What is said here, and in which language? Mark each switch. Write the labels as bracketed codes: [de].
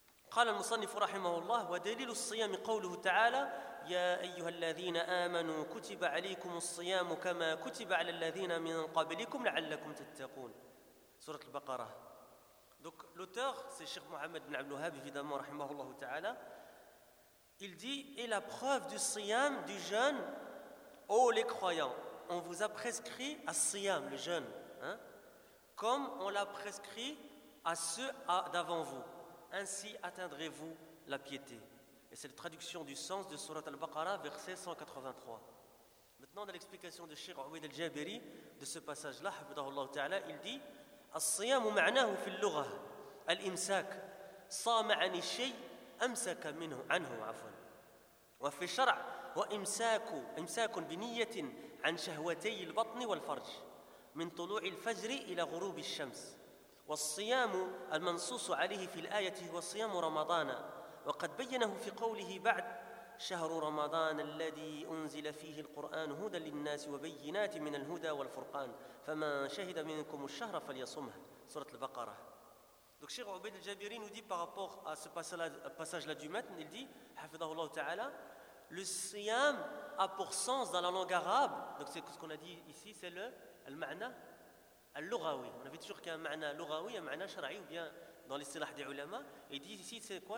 [ar] قال المصنف رحمه الله ودليل الصيام قوله تعالى يا أيها الذين آمنوا كتب عليكم الصيام كما كتب على الذين من قبلكم لعلكم تتقون سورة البقرة. [fr] Donc l'auteur c'est Cheikh Mohamed bin Abdul Wahhab évidemment rahimahullah ta'ala. Il dit: et la preuve du siyam, du jeûne, ô les croyants, on vous a prescrit as-siyam, le jeûne, hein, comme on l'a prescrit à ceux d'avant vous. Ainsi atteindrez-vous la piété. Et c'est la traduction du sens de Sourate Al-Baqarah, verset 183. Maintenant, dans l'explication de Cheikh Ouid Al-Jabiri de ce passage-là, il dit: [ar] الصيام معناه في اللغة الإمساك صام عن الشيء أمسك منه عنه عفوا وفي الشرع وإمساك بنية عن شهوتي البطن والفرج من طلوع الفجر إلى غروب الشمس. والصيام المنصوص عليه في الآية هو صيام رمضان، وقد بينه في قوله بعد: شهر رمضان الذي أنزل فيه القرآن هدى للناس وبينات من الهدى والفرقان فمن شهد منكم الشهر فليصمه. سورة البقرة. [fr] Donc Cheikh Ubayd al-Jabiri nous dit par rapport à ce passage-là du matin, il dit, [ar] حفظه الله تعالى, [fr] le siyam a pour sens dans la langue arabe, donc c'est ce qu'on a dit ici, c'est le al-ma'na al-lughawi. On avait toujours qu'un ma'na lughawi, un ma'na shara'i, ou bien dans l'istilah des ulama. Il dit ici, c'est quoi?